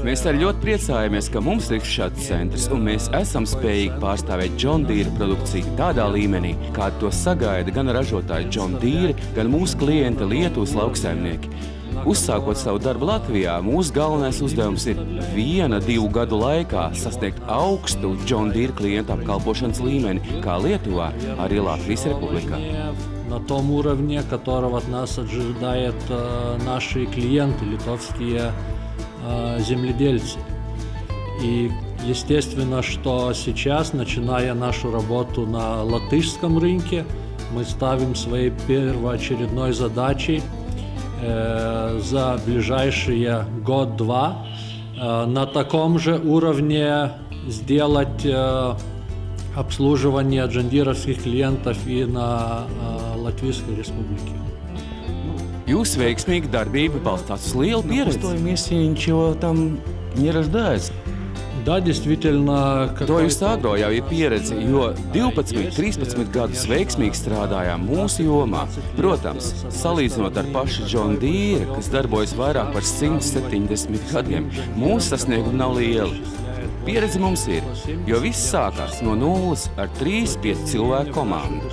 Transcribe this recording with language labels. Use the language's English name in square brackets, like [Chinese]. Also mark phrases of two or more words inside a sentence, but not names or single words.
[Latvian] Mēs arī ļoti priecājamies, ka mums ir šāds centrs, un mēs esam spējīgi pārstāvēt John Deere produkciju tādā līmenī, kādu to sagaida gan ražotāji John Deere, gan mūsu klienti Lietuvas lauksaimnieki. Uzsākot savu darbu Latvijā, mūsu galvenais uzdevums ir 1-2 gadu laikā sasniegt augstu John Deere klientu apkalpošanas līmeni, kā Lietuvā, arī Latvijas Republikā. [Russian] На том уровне, которого от нас ожидают наши клиенты, литовские земледельцы. И естественно, что сейчас, начиная нашу работу на латышском рынке, мы ставим своей первоочередной задачей за ближайшие год-два на таком же уровне сделать обслуживание джондировских клиентов и на Латвийской Республике. [Latvian] Jūsu veiksmīga darbība balstās uz lielu pieredzi. [Russian] Да, действительно, [Latvian] Dojus Agro jau ir pieredze, jo 12-13 gadus veiksmīgi strādājām mūsu jomā. Protams, salīdzinot ar pašu John Deere, kas darbojas vairāk par 170 gadiem, mūsu sasniegumi nav lieli. Pieredze mums ir, jo viss sākās no nulles ar 3-5 cilvēku komandu.